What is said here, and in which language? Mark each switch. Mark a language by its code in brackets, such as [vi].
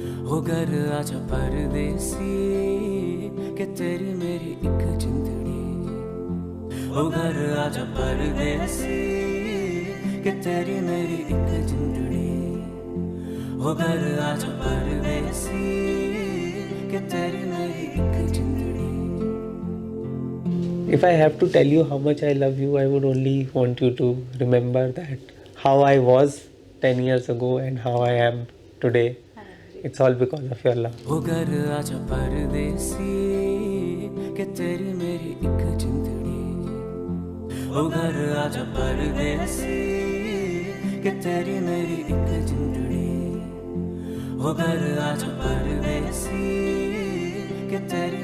[hi] हो घर आजा परदेसी कि तेरी मेरी एक जिंदड़ी हो घर आजा परदेसी कि तेरी मेरी एक जिंदड़ी हो घर आजा परदेसी कि तेरी मेरी एक जिंदड़ी [en] If I have to tell you how much I love you, I would only want you to remember that how I was 10 years ago and how I am today. It's all because of your love. [hi] हो घर आजा परदेसी कि तेरी मेरी एक जिंदड़ी हो घर आजा परदेसी कि तेरी मेरी एक जिंदड़ी हो घर आजा परदेसी कि तेरी